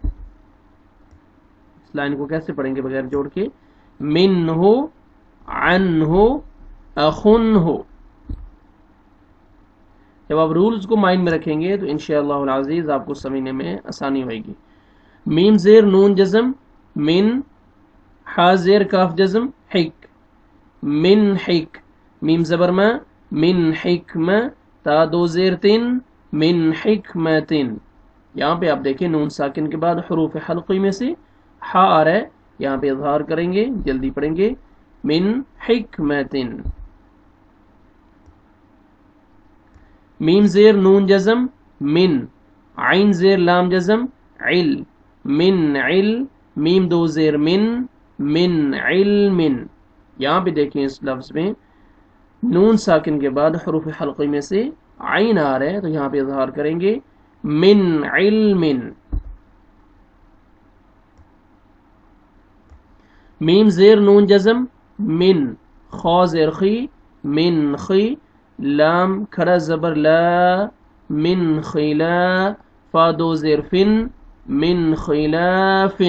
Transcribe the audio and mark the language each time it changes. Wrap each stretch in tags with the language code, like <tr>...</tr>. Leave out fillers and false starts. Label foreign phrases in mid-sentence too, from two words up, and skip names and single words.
<ur>اس لائن کو کیسے پڑھیں گے بغیر جوڑ کے؟ من ہو، عن ہو، اخن ہو۔ جب آپ رولز کو مائنڈ میں رکھیں گے تو</ur> <ar>انشاءاللہ العزیز</ar> <ur>آپ کو سمجھنے میں آسانی ہوئے گی۔ میم زیر نون جزم، من، ہا زیر کاف جزم، حک، من حک، میم زبر ما، من حکمہ، تا دو زیر تن، من حکمتن۔ یہاں پہ آپ دیکھیں نون ساکن کے بعد حروف حلقی میں سے ہا آ رہا ہے، یہاں پہ اظہار کریں گے، جلدی پڑھیں گے من حکمتن۔ میم زیر نون جزم، من، عین زیر لام جزم، عل، من عل، میم دو زیر من علم۔ یہاں پہ دیکھیں اس لفظ میں نون ساکن کے بعد حروف حلقی میں سے عین آ رہا ہے تو یہاں پہ اظہار کریں گے من علم۔ میم زیر نون جزم، من، خا زیر خی، من خی، لام کھڑا زبر لا، من خلا، فا دو زیر فن، من خلافن۔</ur>